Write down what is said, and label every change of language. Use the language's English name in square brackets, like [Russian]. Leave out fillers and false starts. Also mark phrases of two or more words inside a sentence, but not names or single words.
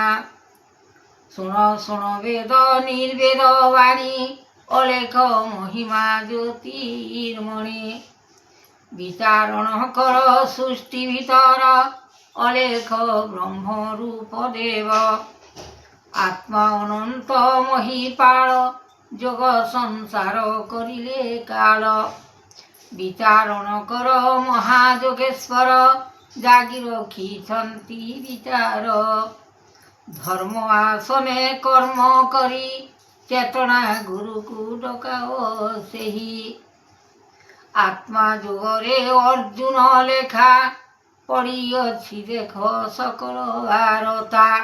[Odia] ଶୁଣ ଶୁଣ ବେଦ ନିର୍ବେଦ ବାଣୀ, ଅଲେଖ ମହିମା ଜ୍ୟୋତିର୍ମଣି। ବିଚାରଣ କର ସୃଷ୍ଟି ଭିତର, ଅଲେଖ ବ୍ରହ୍ମ ରୂପ ଦେବ। ଆତ୍ମା ଅନନ୍ତ ମହିପାଳ ଯୋଗ ସଂସାର କରିଲେ କାଳ ବିଚାରଣ କର ମହାଯୋଗେଶ୍ୱର ଜାଗି ରଖିଛନ୍ତି ବିଚାର ଧର୍ମ ଆସନେ କର୍ମ କରି ଚେତନା ଗୁରୁ କୁ ଡକାଅ ସେହି ଆତ୍ମା ଯୋଗରେ ଅର୍ଜୁନ ଲେଖା ପଡ଼ିଅଛି ଦେଖ ସକଳ ବାର୍ତ୍ତା